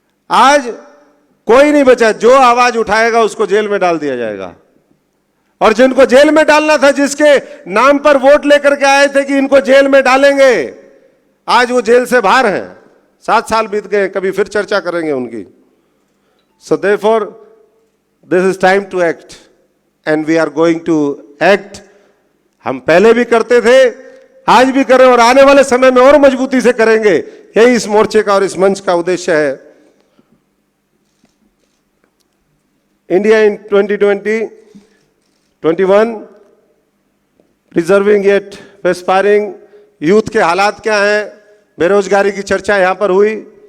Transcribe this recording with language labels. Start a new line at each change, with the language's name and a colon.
Hindi: आज कोई नहीं बचा, जो आवाज उठाएगा उसको जेल में डाल दिया जाएगा। और जिनको जेल में डालना था, जिसके नाम पर वोट लेकर के आए थे कि इनको जेल में डालेंगे, आज वो जेल से बाहर हैं। 7 साल बीत गए, कभी फिर चर्चा करेंगे उनकी।
English: So therefore, this is time to act, and we are going to act.
Hindi: हम पहले भी करते थे, आज भी करें और आने वाले समय में और मजबूती से करेंगे। यही इस मोर्चे का और इस मंच का उद्देश्य है।
English: India in 2020-21 preserving yet aspiring youth
Hindi: के हालात क्या हैं, बेरोजगारी की चर्चा यहां पर हुई।